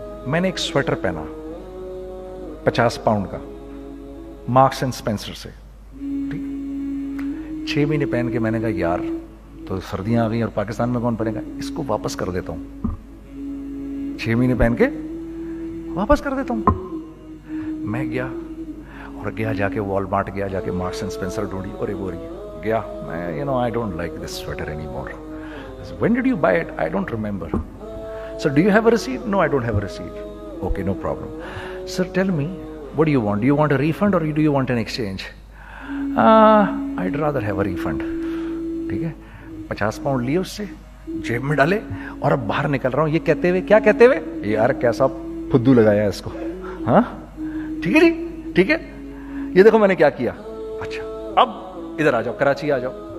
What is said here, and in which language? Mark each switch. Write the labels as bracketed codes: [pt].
[ur] میں نے ایک سویٹر پہنا 50 پاؤنڈ کا مارکس اینڈ اسپینسر سے, 6 مہینے پہن کے میں نے کہا یار تو سردیاں آ گئی اور پاکستان میں کون پہنے گا, اس کو واپس کر دیتا ہوں. 6 مہینے پہن کے واپس کر دیتا ہوں. میں گیا اور جا کے وال مارٹ گیا, جا کے مارکس اینڈ اسپینسر ڈھونڈی اور وہ گیا. [en] میں I don't like this sweater anymore. When did you buy it? I don't remember. Sir, do you have a receipt? No, I don't have a receipt. Okay, no problem. Sir, tell me, what do you want? Do you want a refund or do you want an exchange? I'd rather have a refund. [ur] ٹھیک ہے, 50 pound لیے اس سے, جیب میں ڈالے اور اب باہر نکل رہا ہوں یہ کہتے ہوئے, کیا کہتے ہوئے, یار کیسا پھدو لگایا ہے اس کو. ہاں ٹھیک ہے جی, ٹھیک ہے, یہ دیکھو میں نے کیا کیا. اچھا اب ادھر آ جاؤ, کراچی آ جاؤ.